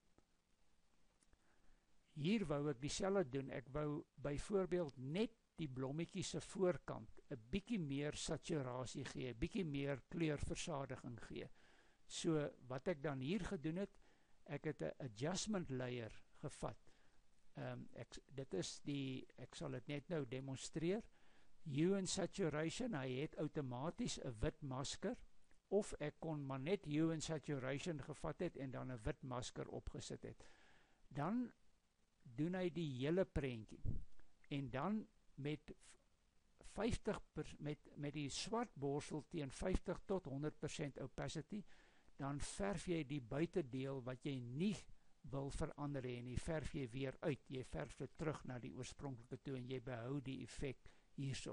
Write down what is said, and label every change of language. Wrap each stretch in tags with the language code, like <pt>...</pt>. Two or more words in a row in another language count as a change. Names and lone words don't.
<af>Hier wou ek dieselfde doen, ek wou byvoorbeeld net die blommetjie se voorkant 'n bietjie meer saturasie gee, 'n bietjie meer kleurversadiging gee. So wat ek dan hier gedoen het, ek het 'n</af> <en>adjustment layer</en> <af>gevat. Ek sal dit net nou demonstreer.</af> <en>Hue and saturation,</en> <af>hy het outomaties 'n wit masker, of ek kon maar net</af> <en>hue and saturation</en> <af>gevat het en dan 'n wit masker opgesit het. Dan doen hy die hele prentjie. En dan met 50% met die swart borsel teen 50 tot 100% opacity, dan verf jy die buitedeel wat jy nie wil verander en jy verf jy weer uit, jy verf dit terug na die oorspronklike toe en jy behou die effek hierso.</af>